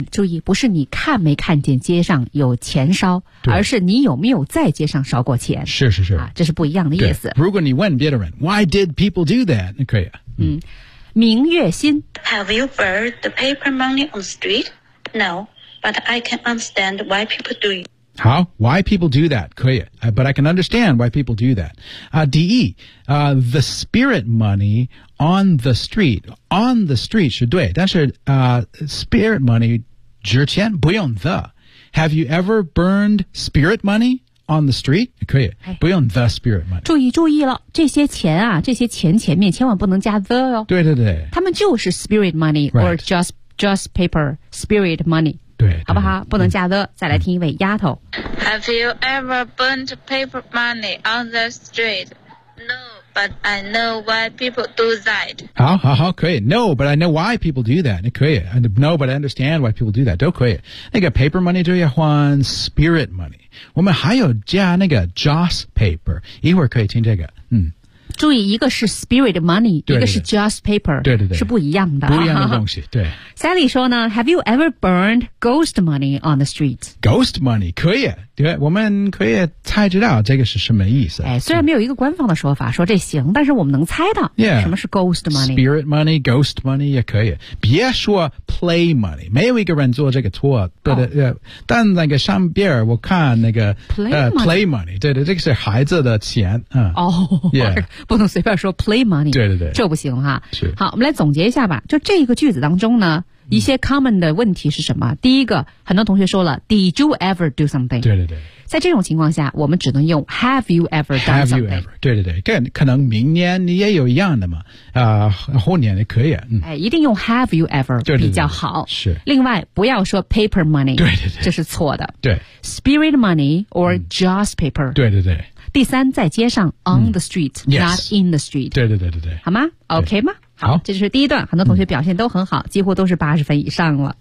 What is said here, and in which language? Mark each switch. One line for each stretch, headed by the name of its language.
Chinese: 注意，不是你看没看见街上有钱烧，而是你有没有在街上烧过钱。是是是，啊，这是不一样的意思。如果你问别人
English: ，Why did people do that?
Chinese: 可以。明月心
English: ，Have you burned the paper money on the street? No, but I can understand why people do it. 好 why people do that,
Chinese: 可以
English: but I can understand why people do that. The spirit money on the street
Chinese: 是对但是、
English: spirit money,
Chinese: 纸钱不用
English: the. Have you ever burned spirit money on the street?
Chinese: 可以、不用
English: the spirit money.
Chinese: 注意了这些钱啊这些钱前面千万不能加 the 哦。对对对。
English: 他们就是 spirit money,、 right. or just paper, spirit money.
Chinese: 对好不好不能加的、再来听一位丫头
English: Have you ever burned paper money on the street? No, but I know why people do that
Chinese: 好好好可以
English: No, but I know why people do that 可以 No, but I understand why people do that 都可以那个 paper money 就要换 spirit money 我们还有加那个 joss paper 一会儿可以听这个
Chinese: 注意一个是
English: spirit money
Chinese: 对对对一个是
English: joss paper
Chinese: 对对对是不一样的不一样的东西对
English: Sally
Chinese: 说呢
English: Have you ever burned ghost money on the street? Ghost money
Chinese: 可以对我们可以猜知道这个是什么意思、虽然没有一个官方的说法说这行但是我们能猜到
English: yeah,
Chinese: 什么是
English: ghost money spirit money ghost money
Chinese: 也可以别说
English: play money
Chinese: 没有一个人做这个错、但那个上边我看那个
English: play money
Chinese: 对对这个是孩子的钱不能随便说
English: play money
Chinese: 对对对这不行哈是好我们来总结一下吧就这个句子当中呢一些 common 的问题是什么、第一个很多同学说了
English: Did you ever do something?
Chinese: 对对对在这种情况下我们只能用
English: Have you ever done something? Have you ever?
Chinese: 对对对跟可能明年你也有一样的嘛、后年也可以、一定用
English: Have you ever
Chinese: 对对对比较好是另外不要说
English: paper money
Chinese: 对对对这是错的对
English: Spirit money or joss paper
Chinese: 对对对第三在街上
English: on the street、not in the street
Chinese: 对对对对对好吗 OK 吗好，这就是第一段，很多同学表现都很好，几乎都是八十分以上了。